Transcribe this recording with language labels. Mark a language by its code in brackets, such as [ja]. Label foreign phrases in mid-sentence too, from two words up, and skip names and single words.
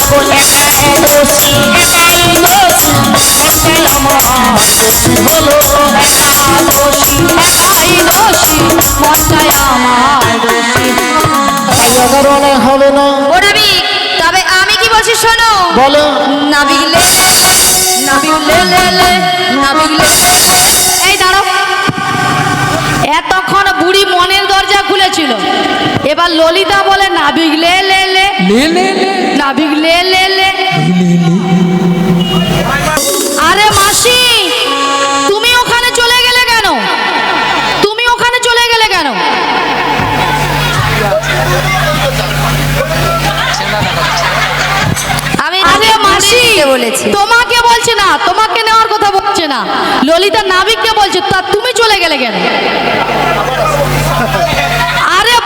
[bn] একাই দোষী, একাই দোষী, মনটাই আমার দোষী হলো। একা দোষী, একাই দোষী, মনটাই আমার দোষী। তাই 11 আনায় হবে না। ও নাবিক, তবে আমি কি বলছি শোনো। বলো। নাবিক লে লে লে, নাবিক লে লে লে, নাবিক লে লে লে। এই দাঁড়াও, এতক্ষণ বুড়ি মনের দরজা খুলেছিল, এবার ললিতা বলে নাবিক লে লে লে, নাবিক লে লে লে। আরে মাসি, তুমি ওখানে চলে গেলে কেন? তুমি ওখানে চলে গেলে কেন? আরে মাসি, তোমাকে বলছে না, তোমাকে নেওয়ার কথা বলছে না, ললিতা নাবিককে বলছে, তা তুমি চলে গেলে কেন?